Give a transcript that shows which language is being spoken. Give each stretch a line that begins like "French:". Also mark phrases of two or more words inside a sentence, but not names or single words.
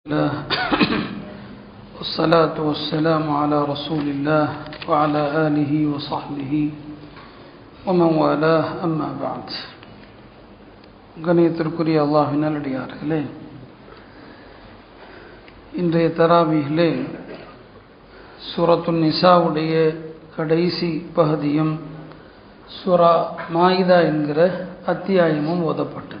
Arabic: الله والصلاة والسلام على رسول الله وعلى آله وصحبه ومن والاه أما بعد.
Tamil: கணியத்திற்குரிய அல்லாஹ்வின் நல்லடியார்களே, இன்றைய தராவீஹிலே சூரத்துன் நிசாவுடைய கடைசி பகுதியும் சூரா மாயிதா என்கிற அத்தியாயமும் ஓதப்பட்டது.